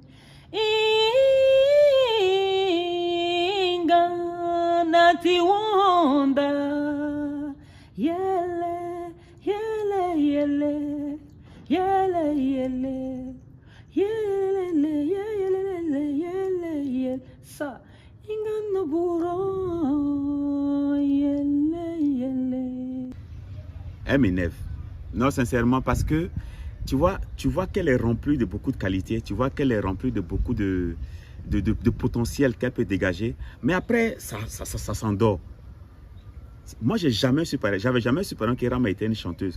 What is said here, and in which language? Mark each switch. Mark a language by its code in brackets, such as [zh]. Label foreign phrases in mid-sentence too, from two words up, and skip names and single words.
[fr] inga na tiwonda yele yele yele yele yele yele yele yele yele sa inga na buro yele yele. Elle m'énerve. Non, sincèrement, parce que tu vois qu'elle est remplie de beaucoup de qualités, tu vois qu'elle est remplie de beaucoup de potentiel qu'elle peut dégager, mais après, ça s'endort. Moi, j'avais jamais su que Rama était une chanteuse.